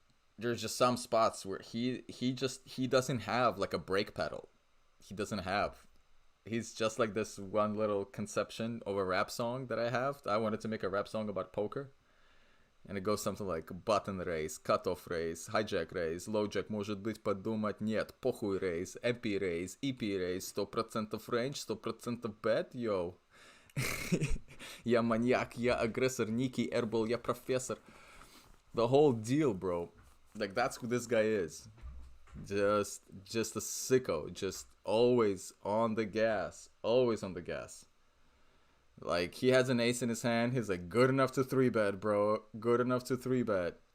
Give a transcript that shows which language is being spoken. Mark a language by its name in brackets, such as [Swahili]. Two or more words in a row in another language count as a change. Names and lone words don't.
[English] And there's just some spots where he doesn't have like a brake pedal. He doesn't have. He's just like this one little conception of a rap song that I have. I wanted to make a rap song about poker. And it goes something like button raise, cutoff raise, hijack raise, lowjack [Russian] может быть подумать, нет, похуй [English] raise, MP raise, EP raise, 100% range, 100% bet, yo. [Russian] Я маньяк, я агрессор, Ники, Airball, я профессор. [English] The whole deal, bro. Like, that's who this guy is. Just a sicko. Just always on the gas. Always on the gas. Like, he has an ace in his hand. He's like, good enough to 3-bet, bro. Good enough to 3-bet.